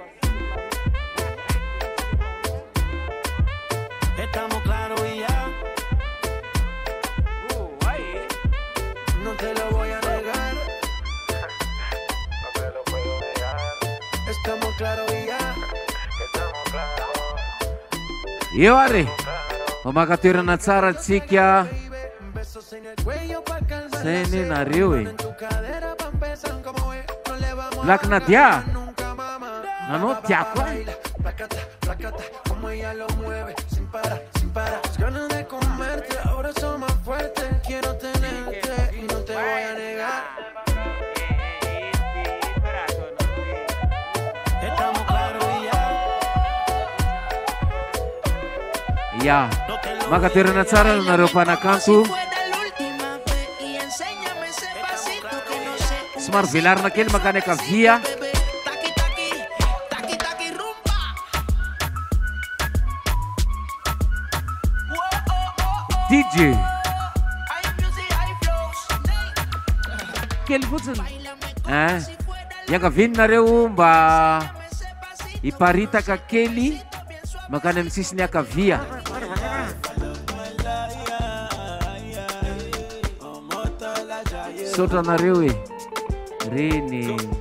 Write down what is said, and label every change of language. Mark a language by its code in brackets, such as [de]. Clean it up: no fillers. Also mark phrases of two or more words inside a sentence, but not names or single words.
[es] Estamos claros y ya. No te lo voy a negar. No te lo puedo negar. Estamos claros y ya. Estamos claros. [mg] Io are makatoerana tsara atsika sainy nareo e Black Nadia nanao tiako [es] Como ella lo mueve sin parar, sin parar. Las ganas de comerte ahora son más fuertes. Quiero tenerte y no te voy a negar. Estamos claros y ya. [mg] ya makatoerana tsara nareo mpanakanto somary velarina kely makany akavia DJ kely fotsiny iankavininareo mba hiparitaka kely makany amin'ny sisiny akavia sotranareo e reny